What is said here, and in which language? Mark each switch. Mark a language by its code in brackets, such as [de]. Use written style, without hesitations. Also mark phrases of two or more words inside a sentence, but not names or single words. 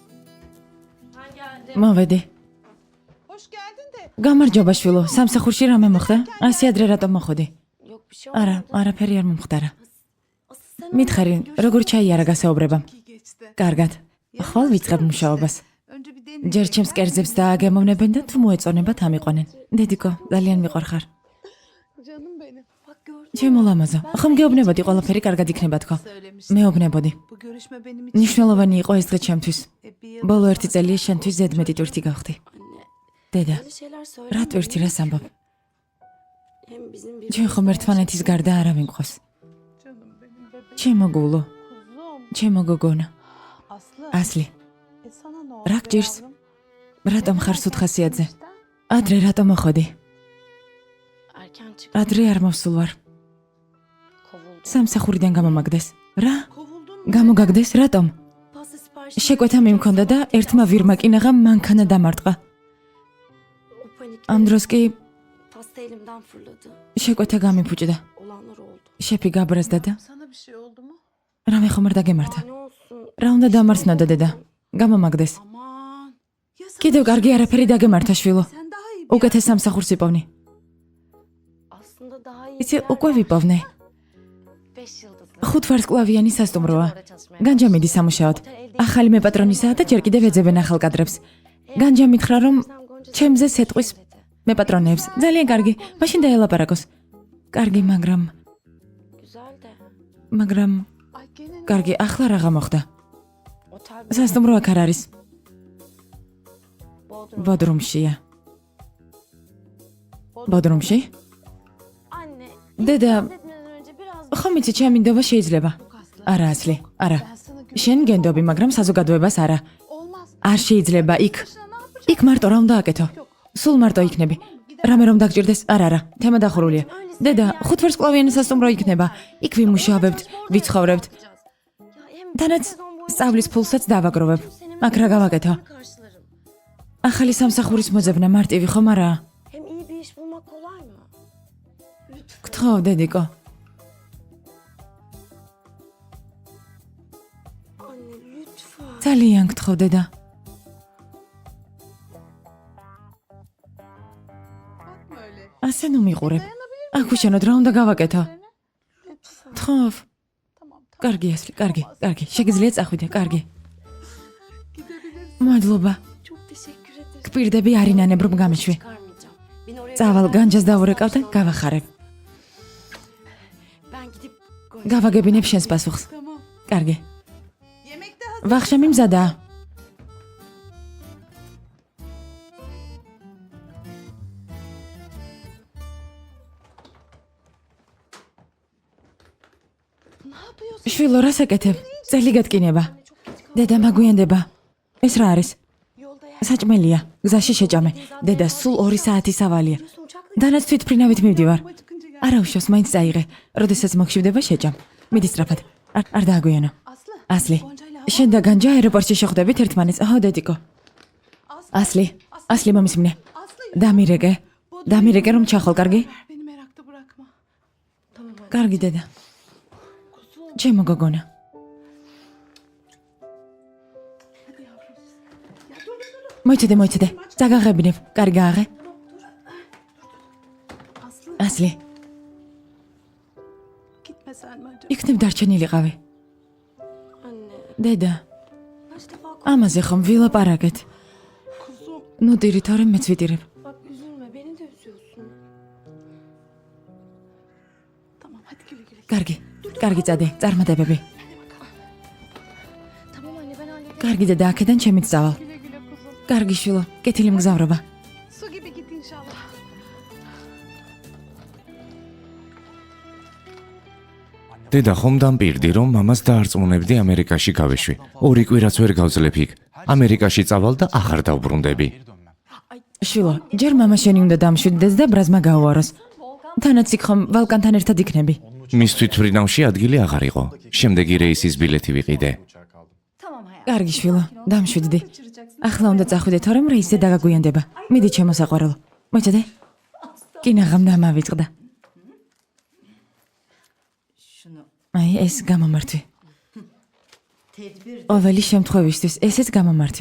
[ka] მოვედი. [tr] Hoş geldin de. [ka] გამარჯობა შვილო, სამსახურში რამე მოხდა? ასე ადრე რატომ მოხვდი? [tr] Yok bir şey [ka] არა, [tr] olmadı. [ka] არაფერი არ მომხდარა. [tr] Asıl sen [ka] მითხარი, როგორ ჩაიარა გასაუბრებამ? [tr] İyi geçti. [ka] კარგად. ხვალ ვიწყებ მუშაობას. [tr] Önce bir deneyelim. [ka] ჯერ ჩემს კერძებს დააგემოვნებენ და თუ მოეწონებათ ამიყვანენ. დედიკო, ძალიან მიყვარხარ. [tr] Canım benim. bak gördün. [ka] ჩემო ლამაზო, ხომ გეუბნებოდი ყველაფერი კარგად იქნება თქო? [tr] Söylemiştim. [ka] მეუბნებოდი. [tr] Bu görüşme benim için [ka] ნიშნულოვანი იყო ეს დღე ჩემთვის. [tr] bir yıl [ka] ბოლო ერთი წელია შენთვის ზედმეტი ტვირთი გავხდი. [tr] Anne [ka] დედა, [tr] öyle şeyler söyleme. [ka] რა ტვირთი რას ამბობ? [tr] Hem bizim [ka] ჩვენ ხომ ერთმანეთის გარდა არავინ ყავს. [tr] canım benim bebeğim. [ka] ჩემო გულო, [tr] Kuzum. [ka] ჩემო გოგონა, [tr] Aslı. [ka] ასლი, [tr] Sana ne oldu [ka] რა გჭირს? [tr] yavrum? [ka] რატომ ხარ სუთხასიაძე? ადრე რატომ მოხვედი? [tr] erken çık. [ka] ადრე არ მოვსულ ვარ. [tr] Kovuldu. [ka] სამსახურიდან გამომაგდეს. რა? [tr] Kovuldun mu? [ka] გამოგაგდეს რატომ? [tr] Pasta siparişi. [ka] შეკვეთა მიმქონდა და ერთმა ვირმა კინაღამ მანქანა დამარტყა. [tr] O panikle [ka] ამ დროს კი [tr] pasta elimden fırladı. [ka] შეკვეთა გამიფუჭდა. [tr] Olanlar oldu. [ka] შეფი გაბრაზდა და [tr] Sana bir şey oldu mu? [ka] რამე ხომ არ დაგემართა. [tr] Ne olsun. [ka] რა უნდა დამარცნოდა დედა? გამომაგდეს. [tr] Aman. Ya sana [ka] კიდევ [tr] bir şey [ka] კარგი არაფერი დაგემართა შვილო. [tr] Sen daha iyi bir [ka] უკეთეს სამსახურს იპოვნი. [tr] Aslında daha iyi. [ka] იცი, [tr] bir yer [ka] უკვე [tr] var. [ka] ვიპოვნე. [tr] 5 yıldızlı. [ka] 5 ვარსკვლავიანი სასტუმროა. [tr] Orada çalışmaya [ka] განჯა მიდი სამუშაოდ. ახალი მეპატრონისაა და ჯერ კიდევ ეძებენ ახალ კადრებს. განჯა მითხრა რომ ჩემზე სეტყვის მეპატრონეებს. ძალიან კარგი, მაშინ დაელაპარაკოს. კარგი, მაგრამ [tr] Güzel de. Ay gene ne? [ka] კარგი, ახლა რა მოხდა? [tr] Otel [ka] სასტუმრო აქ არ არის. [tr] Bodrum. [ka] ბოდრუმშია. ბოდრუმში? [tr] Anne. [ka] დედა, [tr] Etmeden önce biraz [ka] ხომ იცი ჩემი ნდობა შეიძლება? [tr] Yok Aslı. [ka] არა, ასლი, არა. [tr] Ben sana güveniyorum. [ka] შენ გენდობი, მაგრამ საზოგადოებას არა. [tr] Olmaz. [ka] არ შეიძლება იქ. [tr] Başına ne yapacağım? [ka] იქ მარტო რა უნდა აკეთო? სულ მარტო იქნები. რამე რომ დაგჭირდეს? არა, თემა დახურულია. დედა, 5 ვარსკვლავიანი სასტუმრო იქნება. იქ ვიმუშავებთ, ვიცხოვრებთ. [tr] Ya hem [ka] თანაც სწავლის ფულსაც დავაგროვებ. აქ რა გავაკეთო? [tr] karşılarım. [ka] ახალი სამსახურის მოძებნა მარტივი ხომ არაა? [tr] Hem iyi bir iş bulmak kolay mı? Lütfen. [ka] გთხოვ, დედიკო. [tr] Anne lütfen. [ka] ძალიან გთხოვ, დედა. [tr] Bakma öyle. [ka] ასე ნუ მიყურებ. აქ უშენოდ რა უნდა გავაკეთო? [tr] Lütfen. [ka] გთხოვ. [tr] Tamam tamam. [ka] კარგი, ასლი, კარგი, კარგი. შეგიძლია წახვიდე, კარგი. [tr] Gidebilirsin. [ka] მადლობა. [tr] Çok teşekkür ederim. [ka] გპირდები არინანებრում გამიშვი. [tr] Çıkarmayacağım. Beni oraya [ka] წავალ [tr] kadar [ka] განჯას [tr] gitmezsen [ka] დავურეკავ და [tr] sonra- [ka] გავახარებ. [tr] Ben Ben gidip [ka] გავაგებინებ შენს პასუხს. [tr] Tamam. [ka] კარგი. [tr] Yemek de hazır. [ka] ვახშამი მზადაა. [tr] Ne yapıyorsun? [ka] შვილო, რას აკეთებ? წელი გატკინება. დედა მაგვიანდება. ეს რა არის? [tr] Yolda yer. [ka] საჭმელია. გზაში შეჭამე. დედა სულ 2 საათი სავალია. დანაც თვითფრინავით მივდივარ. [tr] Yola çıkınca gel. [ka] არა უშავს, მაინც წაიღე. როდესაც მოგშივდება შეჭამ. მიდი სწრაფად. არ დააგვიანო. [tr] Aslı. [ka] ასლი. [tr] Gonca'yla [ka] შენ და განჯა აეროპორტში შეხვდებით ერთმანეთს. აჰო, დედიკო. ასლი. ასლი მომისმინე. [tr] Aslı. [ka] დამირეკე რომ ჩახვალ, კარგი? [tr] Beni merakta bırakma. [ka] კარგი დედა. ჩემო გოგონა. [tr] Hadi yavrum. Ya dur. [ka] მოიცადე. წაგაღებინებ. კარგი გააღე. [tr] Aslı. [ka] ასლი. [tr] Gitmesen mi acaba? [ka] იქნებ დარჩენილიყავი. [tr] Anne. [ka] დედა, [tr] Kaç defa [ka] ამაზე ხომ ვილაპარაკეთ. [tr] Kuzum. [ka] ნუ დირი თორემ მეც ვიტირებ. [tr] bak üzülme beni de üzüyorsun. Tamam hadi güle güle. [ka] კარგი წადე, წარმატებები. [tr] Tamam anne ben hallederim. [ka] კარგი დედა, აქედან ჩემით წავალ. [tr] Güle güle kuzum. [ka] კარგი შვილო, კეთილი მგზავრობა. [tr] Su gibi git inşallah. [ka] დედა ხომ დამპირდი, რომ მამას დაარწმუნებდი ამერიკაში გავეშვი. 2 კვირაც ვერ გავძლებ იქ. ამერიკაში წავალ და აღარ დავბრუნდები. შვილო, ჯერ მამა შენი უნდა დამშვიდდეს და ბრაზმა გაუაროს. თანაც იქ ხომ ვალკანთან ერთად იქნები. მის თვითფრინავში ადგილი აღარ იყო. შემდეგი რეისის ბილეთი ვიყიდე. [tr] Tamam hayatım. [ka] კარგი შვილო, დამშვიდდი. [tr] Kaçıracaksın. [ka] ახლა უნდა წახვიდე, თორემ რეისზე დაგაგვიანდება. მიდი ჩემო საყვარელო. მოიცადე? კინაღამ დამავიწყდა. აი, ეს გამომართვი. ყოველი შემთხვევისთვის ესეც გამომართვი.